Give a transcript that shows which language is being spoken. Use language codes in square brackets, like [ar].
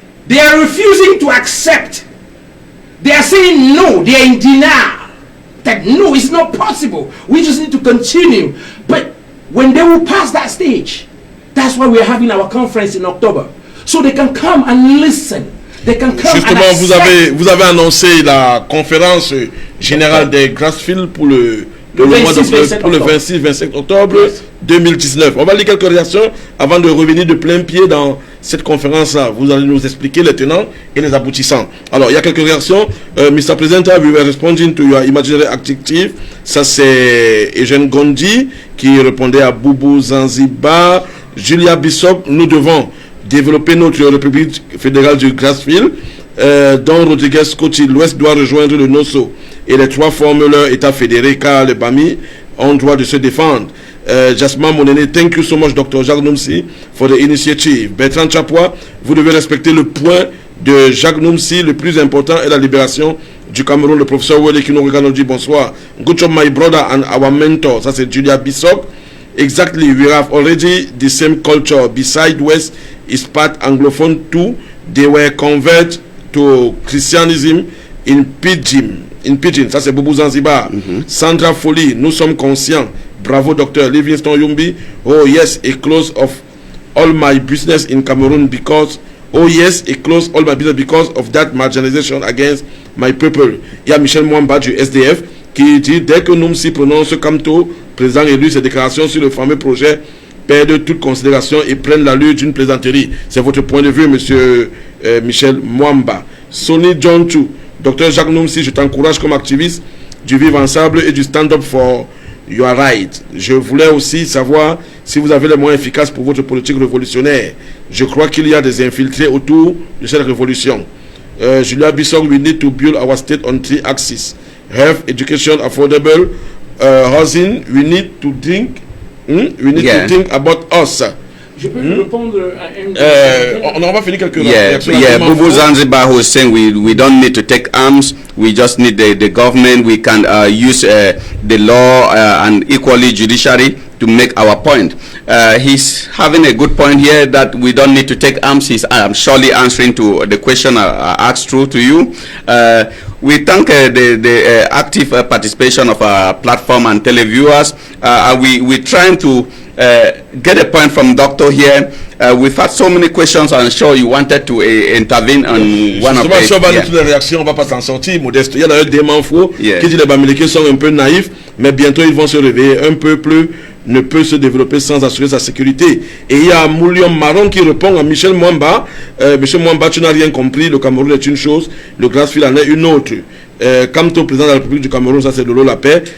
[en] They are refusing to accept. They are saying no. They are in denial. That no, it's not possible. We just need to continue. But when they will pass that stage, that's why we are having our conference in October. So they can come and listen. They can come. [fr] Justement, [en] and accept. [fr] vous avez annoncé la conférence générale des Grassfield pour le 26-27 octobre 2019. On va lire quelques réactions avant de revenir de plein pied dans cette conférence-là. Vous allez nous expliquer les tenants et les aboutissants. Alors, il y a quelques réactions. [en] Mr. Presenter, we were responding to your imaginary adjective. [fr] Ça, c'est Eugène Gondi qui répondait à Boubou Zanzibar. Julia Bishop, nous devons développer notre République fédérale du Grassfield. Don Rodriguez Coty, l'Ouest doit rejoindre le NOSO et les 3 forment leur État fédéré car les Bami ont droit de se défendre. [en] Jasmin Monene, thank you so much Dr. Jacques Noumsi for the initiative. [fr] Bertrand Chapois, vous devez respecter le point de Jacques Noumsi, le plus important est la libération du Cameroun. Le professeur Wele qui nous regarde nous dit bonsoir. [en] Good job my brother and our mentor. [fr] Ça c'est Julia Bishop. [en] Exactly, we have already the same culture. Beside West is part Anglophone too. They were converted to Christianism in Pidgin. [fr] Ça c'est Boubou Zanzibar. Sandra Folly, nous sommes conscients. [en] Bravo Dr. Livingston Yumbi. Oh yes, a close of all my business in Cameroon because oh yes, it closed all my business because of that marginalization against my people. [fr] Il y a Michel Mwamba du SDF qui dit dès que Numsi prononce Kamto, président élu, ses déclarations sur le fameux projet perdent toute considération et prennent l'allure d'une plaisanterie. C'est votre point de vue, monsieur Michel Mwamba. Sonny John Chu, Dr Jacques Numsi, je t'encourage comme activiste du vivre ensemble et du [en] stand-up for your right. [fr] Je voulais aussi savoir si vous avez les moyens efficaces pour votre politique révolutionnaire. Je crois qu'il y a des infiltrés autour de cette révolution. [en] Julia Bissong, we need to build our state on 3 axes. Health, education, affordable, housing. We need to think. We need to think about us. [fr] Je peux répondre à une on va finir quelques réactions. [en] Boubou Zanzibar who is saying we don't need to take arms. We just need the government. We can use the law and equally judiciary to make our point. He's having a good point here that we don't need to take arms. He's surely answering to the question I asked through to you. We thank the active participation of our platform and televiewers. We're trying to get a point from Doctor here. We've had so many questions. I'm sure you wanted to intervene on one of them. [fr] Je vais toutes les réactions, on va pas s'en sortir, Modeste. Il y a d'ailleurs des manfos qui disent les Bamileke sont un peu naïfs, mais bientôt ils vont se réveiller. Un peuple ne peut se développer sans assurer sa sécurité. Et il y a Moulion Maron qui répond à Michel Mwamba. Michel Mwamba, tu n'as rien compris. Le Cameroun est une chose, le Grassfield en est une autre. Kamto, président de la République du Cameroun, ça c'est Lolo Lapé.